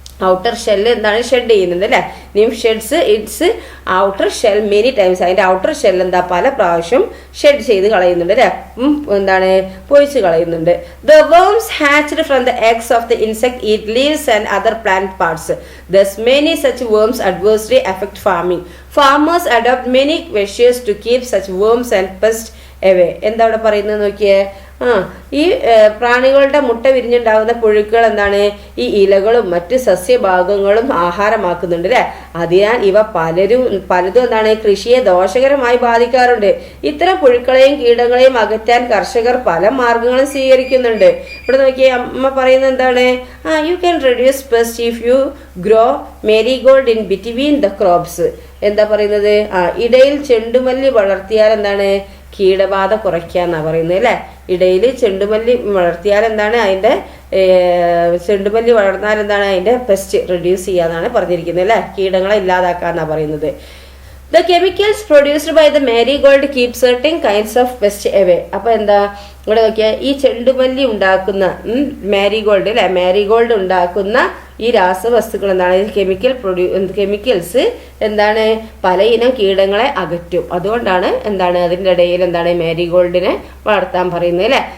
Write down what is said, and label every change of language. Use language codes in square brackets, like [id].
[en] outer shell [ml] എന്താണ്, shed ചെയ്യുന്നത്, അല്ലെ. [en] Nymph sheds its outer shell many times. [ml] അതിന്റെ ഔട്ടർ ഷെൽ എന്താ, പല പ്രാവശ്യം ഷെഡ് ചെയ്ത് കളയുന്നുണ്ട്, അല്ലെ. എന്താണ്, പൊഴിച്ച് കളയുന്നുണ്ട്. [en] The worms hatched from the eggs of the insect eat leaves and other plant parts. Thus many such worms adversely affect farming. Farmers adopt many measures to keep such worms and pests away. [ml] എന്താ ഇവിടെ പറയുന്നത് നോക്കിയേ, ഈ പ്രാണികളുടെ മുട്ട വിരിഞ്ഞുണ്ടാകുന്ന പുഴുക്കൾ എന്താണ്, ഈ ഇലകളും മറ്റ് സസ്യഭാഗങ്ങളും ആഹാരമാക്കുന്നുണ്ട്, അല്ലെ. അതിനാൽ ഇവ പലതും എന്താണ്, കൃഷിയെ ദോഷകരമായി ബാധിക്കാറുണ്ട്. ഇത്തരം പുഴുക്കളെയും കീടങ്ങളെയും അകറ്റാൻ കർഷകർ പല മാർഗങ്ങളും സ്വീകരിക്കുന്നുണ്ട്. ഇവിടെ നോക്കിയേ, അമ്മ പറയുന്നത് എന്താണ്, [en] You can reduce pest if you grow marigold in between the crops. [ml] എന്താ പറയുന്നത്, ഇടയിൽ ചെണ്ടുമല്ലി വളർത്തിയാൽ എന്താണ്, കീടബാധ കുറയ്ക്കാന്നാ പറയുന്നത്, അല്ലെ. ഇടയിൽ ചെണ്ടുമല്ലി വളർത്തിയാൽ എന്താണ്, അതിന്റെ ചെണ്ടുമല്ലി വളർന്നാൽ എന്താണ്, അതിന്റെ പെസ്റ്റ് റെഡ്യൂസ് ചെയ്യാന്നാണ് പറഞ്ഞിരിക്കുന്നത്, അല്ലെ. കീടങ്ങളെ ഇല്ലാതാക്കാന്നാ പറയുന്നത്. [en] The chemicals produced by the marigold keep certain kinds of pests away. [ml] അപ്പൊ എന്താ ഇവിടെ നോക്കിയാൽ, ഈ ചെണ്ടുമല്ലി ഉണ്ടാക്കുന്ന മാരിഗോൾഡ്, അല്ലെ, മാരിഗോൾഡ് ഉണ്ടാക്കുന്ന ഈ രാസവസ്തുക്കൾ എന്താണ്, കെമിക്കൽസ് എന്താണ്, പലയിനം കീടങ്ങളെ അകറ്റും. അതുകൊണ്ടാണ് എന്താണ്, അതിൻ്റെ ഇടയിൽ എന്താണ്, മാരിഗോൾഡിനെ വളർത്താൻ പറയുന്നത്, അല്ലെ.